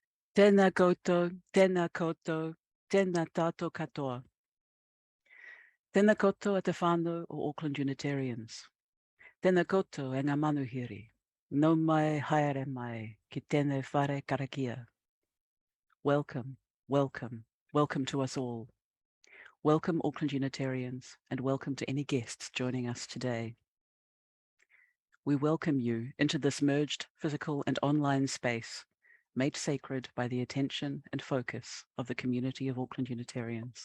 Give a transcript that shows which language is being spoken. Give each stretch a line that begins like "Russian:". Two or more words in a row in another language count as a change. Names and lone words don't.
Māori: Tēnā koutou, tēnā koutou, tēnā tātou katoa. Tēnā koutou a te whānau o Auckland Unitarians. Tēnā koutou e ngā manuhiri. Nau mai haere mai ki tēnei whare Karakia.
English: Welcome, welcome, welcome to us all. Welcome Auckland Unitarians, and welcome to any guests joining us today. We welcome you into this merged physical and online space made sacred by the attention and focus of the community of Auckland Unitarians.